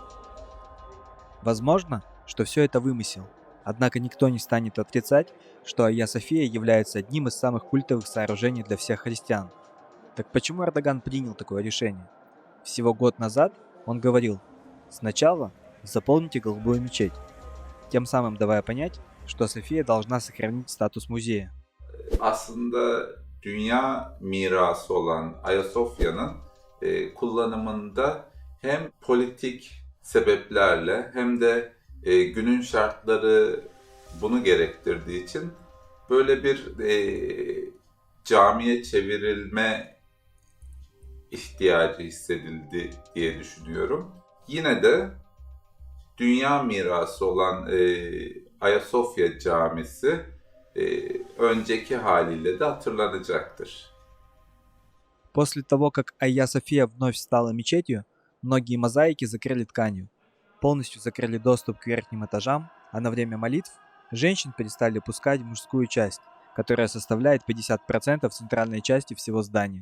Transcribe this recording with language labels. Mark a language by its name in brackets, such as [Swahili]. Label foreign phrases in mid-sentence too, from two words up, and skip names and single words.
[Russian] Возможно, что все это вымысел, однако никто не станет отрицать, что Айя София является одним из самых культовых сооружений для всех христиан. Так почему Эрдоган принял такое решение? Всего год назад он говорил: «Сначала заполните голубую мечеть», тем самым давая понять, что София должна сохранить статус музея. [Turkish] Aslında dünya mirası olan Ayasofya'nın kullanımında hem politik sebeplerle hem de günün şartları bunu gerektirdiği için böyle bir camiye çevrilme ihtiyacı hissedildi diye düşünüyorum. Yine de dünya mirası olan Ayasofya Camisi önceki haliyle de hatırlanacaktır. [Russian] После того, как Айя София вновь стала мечетью, многие мозаики закрыли тканью, полностью закрыли доступ к верхним этажам, а на время молитв женщин перестали пускать в мужскую часть, которая составляет 50% центральной части всего здания.